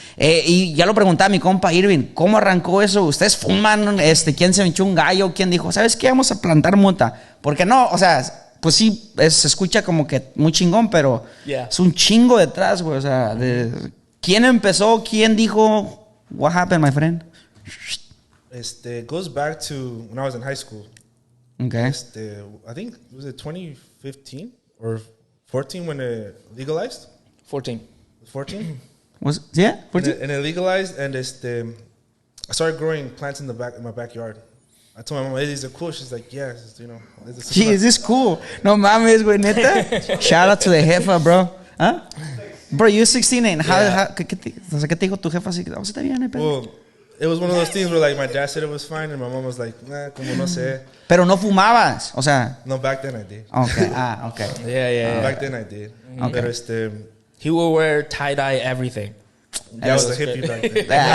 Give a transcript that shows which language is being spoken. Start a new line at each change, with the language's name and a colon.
Spanish: Y ya lo preguntaba mi compa Irving, ¿cómo arrancó eso? ¿Ustedes fuman? ¿Quién se echó un gallo? ¿Quién dijo, sabes qué? Vamos a plantar mota. Porque no, o sea, pues sí, se escucha como que muy chingón, pero
English: Yeah.
Spanish: es un chingo detrás, güey. O sea, ¿quién empezó? ¿Quién dijo,
English: what happened, my friend? It goes back to when I was in high school. Okay. I think, was it 2015 or 14 when it legalized? 14. 14? Yeah? And it legalized, and I started growing plants in my backyard. I told my mom, "Is it cool?" She's like, "Yeah, Gee, is this cool?
Spanish: No mames, güey, neta.
English: Shout out to the jefa, bro. ¿Ah? Bro, you're 16 and
Spanish: ¿qué te dijo tu jefa? Así, oh, está bien, no hay pedo.
English: Well, it was one of those things where like my dad said it was fine, and my mom was like, "Nah,
Spanish: como no sé." Pero no fumabas, o sea.
English: No, back then I did. Okay, okay. Yeah. Back then I did. Okay. But He will wear tie-dye everything. that was the hippie back then.